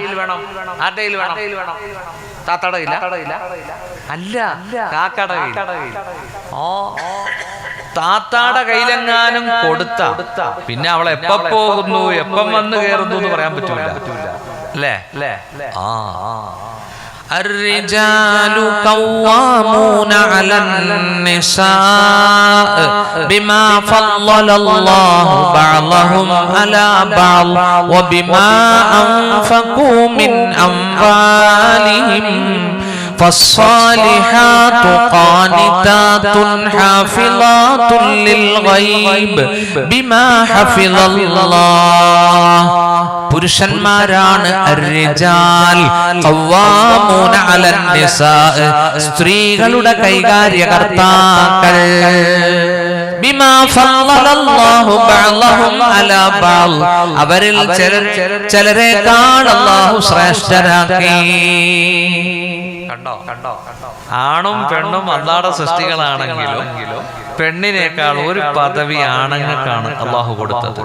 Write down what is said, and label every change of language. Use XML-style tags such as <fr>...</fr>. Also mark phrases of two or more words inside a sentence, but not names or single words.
<ml>ആരുടെ കയ്യിൽ വേണം? താത്തയുടെ കയ്യില? അല്ല, കാക്കയുടെ കയ്യിൽ. താത്താടെ കയ്യിലെങ്ങാനും കൊടുത്ത പിന്നെ അവൾ എപ്പ പോകുന്നു എപ്പം വന്ന് കയറുന്നു എന്ന് പറയാൻ പറ്റൂല അല്ലേ?</ml> <ar>الرجال قوامون على النساء بما فضل الله بعضهم على بعض وبما أنفقوا من أموالهم فالصالحات قانتات حافظات للغيب بما حفظ الله.</ar> <ml>പുരുഷന്മാരാണ്</ml> <ar>الرجال قوامون على النساء,</ar> <ml>സ്ത്രീകളുടെ കൈകാര്യകർത്താക്കൾ.</ml> <ar>بما فضل الله بعضهم على بعض,</ar> <ml>അവരിൽ ചിലരെക്കാൾ അല്ലാഹു ശ്രേഷ്ഠരാക്കി. കണ്ടോ ആണും പെണ്ണും അല്ലാഹുവിന്റെ സൃഷ്ടികളാണെങ്കിലും പെണ്ണിനേക്കാൾ ഒരു പദവി ആണുങ്ങൾക്കാണ് അല്ലാഹു കൊടുത്തത്.</ml>